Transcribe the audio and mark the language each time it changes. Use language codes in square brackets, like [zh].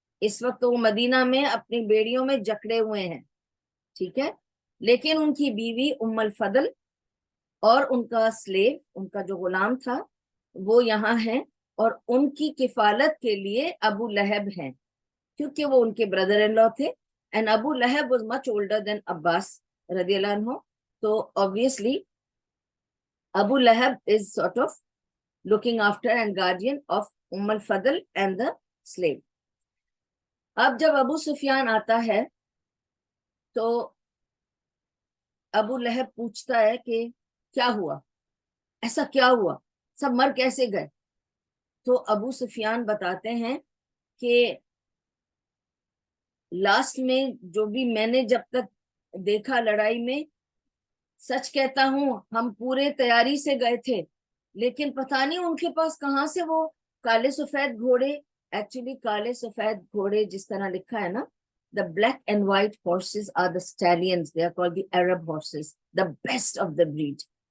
[ur] اس وقت وہ مدینہ میں اپنی بیڑیوں میں جکڑے ہوئے ہیں. ٹھیک ہے, لیکن ان کی بیوی ام الفضل اور ان کا سلیو, ان کا جو غلام تھا وہ یہاں ہے, اور ان کی کفالت کے لیے ابو لہب ہیں کیونکہ وہ ان کے بردر ان لا تھے. [en] And Abu Lahab was much older than Abbas رضی اللہ عنہ. تو obviously Abu Lahab is sort of looking after and guardian of al-Fadl and the slave. [ur] اب جب ابو سفیان آتا ہے تو ابو لہب پوچھتا ہے کہ کیا ہوا, ایسا کیا ہوا, سب مر کیسے گئے. تو ابو سفیان بتاتے ہیں کہ لاسٹ میں جو بھی میں نے جب تک دیکھا لڑائی میں, سچ کہتا ہوں ہم پورے تیاری سے گئے تھے, لیکن پتہ نہیں ان کے پاس کہاں سے وہ کالے سفید گھوڑے, ایکچولی کالے سفید گھوڑے جس طرح لکھا ہے نا, [en] the black and white horses are the stallions, they are called the Arab horses, the best of the breed,